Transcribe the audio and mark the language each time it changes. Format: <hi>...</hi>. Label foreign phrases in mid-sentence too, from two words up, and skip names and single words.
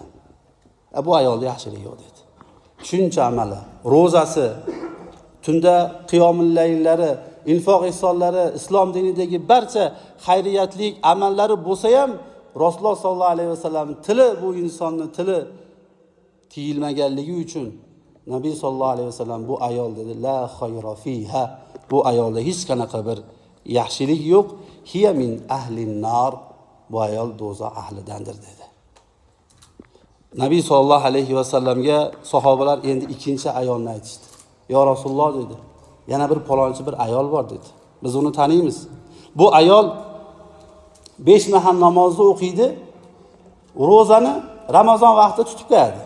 <uz>Bu ayolda yaxshilik yo'q dedi. Shuncha amali, ro'zasi, tunda qiyomul layllari, infoq ihsonlari, islom dinidagi barcha xayriyatlik amallari bo'lsa ham Rasululloh</uz> <ar>صلى الله عليه وسلم</ar> <uz>tili, bu insonning tili tiyilmaganligi uchun Nabiy</uz> <ar>صلى الله عليه وسلم</ar> <uz>bu ayol dedi,</uz> <ar>لا خير فيها.</ar> <uz>Bu ayolda hech qanaqa bir yaxshilik yo'q.</uz> <ar>هي من أهل النار.</ar> <uz>Bu ayol do'zax ahlidandir dedi. Nabiy</uz> <ar>صلى الله عليه وسلمga</ar> <uz>sahobalar endi ikkinchi ayolni aytishdi.</uz> <ar>يا رسول الله</ar> <uz>dedi, yana bir palonchi bir ayol bor dedi. Biz uni taniymiz. Bu ayol 5 mahal namozni o'qiydi, ro'zani Ramazon vaqtida tutib qo'yadi.</uz>